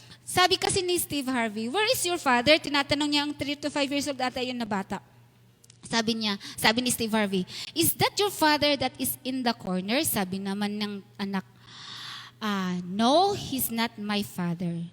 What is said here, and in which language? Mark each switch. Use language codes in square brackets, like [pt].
[tl] Sabi kasi ni Steve Harvey, [en] where is your father? [tl] Tinatanong niya ang [en] 3 to 5 years old [tl] ata yun na bata. Sabi ni [en] Steve Harvey, is that your father that is in the corner? [tl] Sabi naman ng anak, [en] no, he's not my father.